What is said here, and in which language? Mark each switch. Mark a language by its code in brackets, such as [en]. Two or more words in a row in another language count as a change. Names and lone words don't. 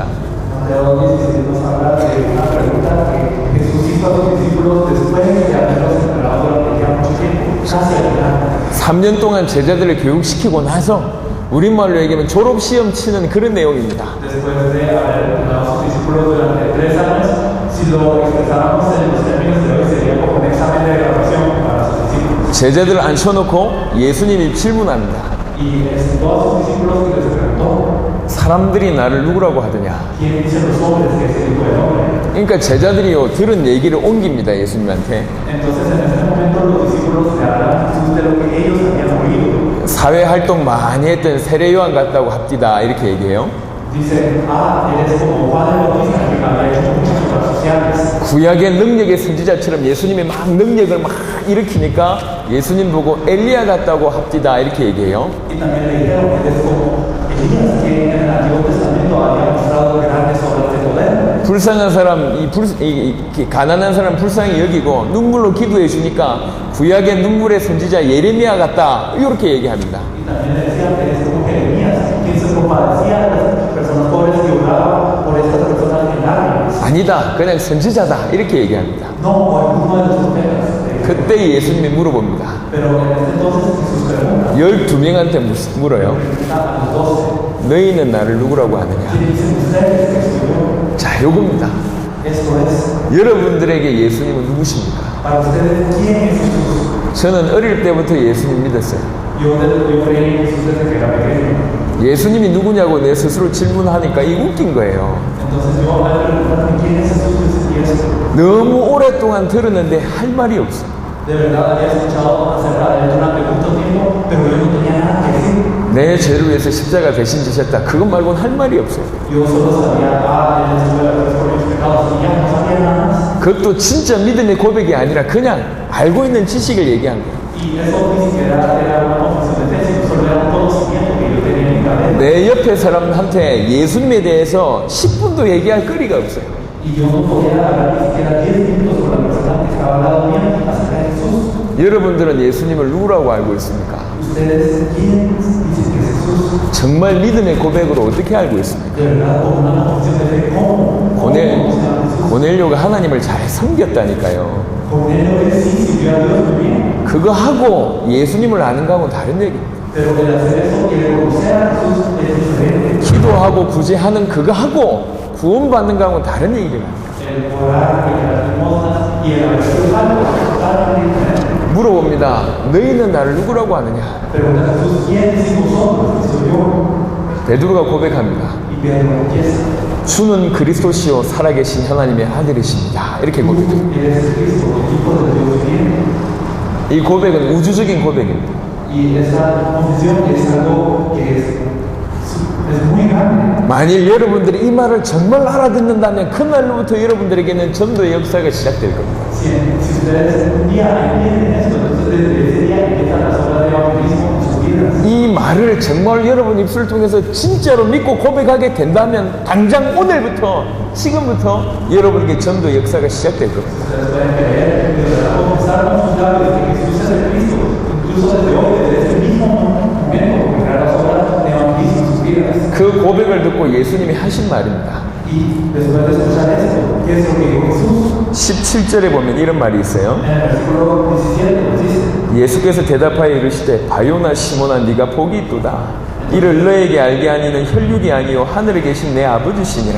[es] Mateo 16 nos habla de una pregunta que Jesús hizo a sus discípulos después de haberlos entrenado durante ya mucho tiempo, casi al final. [ko] 3년 동안 제자들을 교육시키고 나서 우리말로 얘기하면 졸업시험 치는 그런 내용입니다. [es] Después de haber entrenado a sus discípulos durante 3 años, si lo expresáramos en los términos de hoy, sería como un examen de graduación para sus discípulos. [ko] 제자들을 앉혀놓고 예수님이 질문합니다. [es] Y todos sus discípulos les preguntó, [ko] 사람들이 나를 누구라고 하더냐? [es] ¿quién dicen los hombres que es el Hijo del Hombre? [ko] 그러니까 제자들이요 들은 얘기를 옮깁니다. 예수님한테. [es] Entonces en este momento los discípulos le hablan a Jesús de lo que ellos habían oído. [ko] 사회활동 많이 했던 세례요한 같다고 합디다 이렇게 얘기해요. [es] Dice, eres como Juan el Bautista que había hecho muchas obras sociales. [ko] 구약의 능력의 선지자처럼 예수님이 막 능력을 막 일으키니까 예수님 보고 엘리야 같다고 합디다 이렇게 얘기해요. [es] Y también le dijeron que eres como Elías que en el Antiguo Testamento había mostrado grandes obras de poder. [ko] 불쌍한 사람, 가난한 사람 불쌍히 여기고 눈물로 기도해 주니까 구약의 눈물의 선지자 예레미야 같다 이렇게 얘기합니다. [es] Y también le decían que eres como Jeremías, quien se compadecía de las personas pobres y oraba por estas personas en lágrimas. [ko] 아니다, 그냥 선지자다 이렇게 얘기합니다. [es] No, o alguno de los profetas. [ko] 그때 예수님이 물어봅니다. [es] Pero en este entonces Jesús pregunta [ko] 12명한테 물어요. [es] a los 12, [ko] 너희는 나를 누구라고 하느냐? [es] ¿quién dicen ustedes que soy yo? [ko] 자, 요겁니다. [es] Esto es, [ko] 여러분들에게 예수님은 누구십니까? [es] para ustedes, ¿quién es Jesús? [ko] 저는 어릴 때부터 예수님 믿었어요. [es] Yo creí en Jesús desde que era pequeño. [ko] 예수님이 누구냐고 내 스스로 질문하니까 이 웃긴 거예요. [es] Entonces yo al preguntarme quién es Jesús, yo sentí eso. [ko] 너무 오랫동안 들었는데 할 말이 없어. [es] De verdad había escuchado acerca de él durante mucho tiempo, pero yo no tenía nada que decir. [ko] 내 죄를 위해서 십자가 대신 지셨다. 그것 말고는 할 말이 없어요. [es] Yo solo sabía, él estuvo la cruz por mis pecados y ya no sabía nada más. [ko] 그것도 진짜 믿음의 고백이 아니라 그냥 알고 있는 지식을 얘기한 거예요. [es] Y eso ni siquiera era una confesión de fe, sino solo era un conocimiento que yo tenía en mi cabeza. [ko] 내 옆에 사람한테 예수님에 대해서 10분도 얘기할 거리가 없어요. [es] Y yo no podía hablar ni siquiera 10 minutos con la persona que estaba al lado mío acerca de Jesús. [ko] 여러분들은 예수님을 누구라고 알고 있습니까? [es] ¿Ustedes quién dicen que es Jesús? [ko] 정말 믿음의 고백으로 어떻게 알고 있습니까? [es] De verdad, con una confesión de fe, ¿cómo? ¿Cómo conocen a Jesús? [ko] 고넬료가 하나님을 잘 섬겼다니까요. [es] Cornelio él sí sirvió a Dios muy bien, [ko] 그거 하고 예수님을 아는 거하고는 다른 얘기입니다. [es] pero el hacer eso y el conocer a Jesús es diferente. [ko] 기도하고 구제하는 그거 하고 구원받는 거하고는 다른 얘기입니다. [es] El orar y las limosnas y el haber sido salvo es totalmente diferente. [ko] 물어봅니다. 너희는 나를 누구라고 하느냐? [es] Pregunta a Jesús, ¿quién decís vosotros que soy yo? [ko] 베드로가 고백합니다. [es] Y Pedro empieza, [ko] 주는 그리스도시요 살아계신 하나님의 아들이십니다. 이렇게 고백해요. [es] Él es Cristo, el Hijo del Dios viviente. [ko] 이 고백은 우주적인 고백입니다. [es] Y esa confesión es algo que es muy grande. [ko] 만일 여러분들이 이 말을 정말 알아듣는다면 그날로부터 여러분들에게는 전도의 역사가 시작될 겁니다. [es] Si ustedes un día entienden esto, entonces desde ese día empiezan las obras de evangelismo en sus vidas. [ko] 이 말을 정말 여러분 입술을 통해서 진짜로 믿고 고백하게 된다면 당장 오늘부터 지금부터 여러분에게 전도 역사가 시작될 겁니다. [es] Ustedes pueden creer, de verdad, confesar con sus labios que Jesús es el Cristo, incluso desde hoy, desde ese mismo momento, comenzar las obras de evangelismo en sus vidas. [ko] 그 고백을 듣고 예수님이 하신 말입니다. [es] Y después de escuchar esto, ¿qué es lo que dijo Jesús? [ko] 17절에 보면 이런 말이 있어요. [es] En el versículo 17 nos dice, [ko] 예수께서 대답하여 이르시되 바요나 시몬아 네가 복이 있도다. 이를 너에게 알게 하니는 혈육이 아니요 하늘에 계신 내 아버지시니라.